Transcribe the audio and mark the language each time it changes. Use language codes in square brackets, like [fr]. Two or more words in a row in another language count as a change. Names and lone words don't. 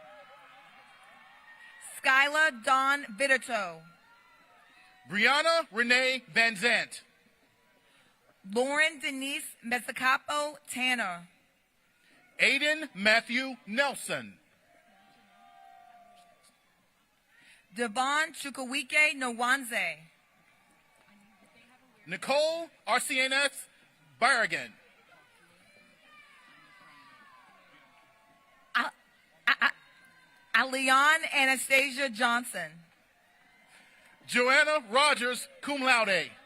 [en] Skyla Dawn Vitito. Brianna Renee Van Zant. Lauren Denise Mesicapo Tanner. Aiden Matthew Nelson. Devon Chukwuike Nwanze. Nicole Arcianes Barragan. Alian Anastasia Johnson. Joanna Rogers, [la] cum laude.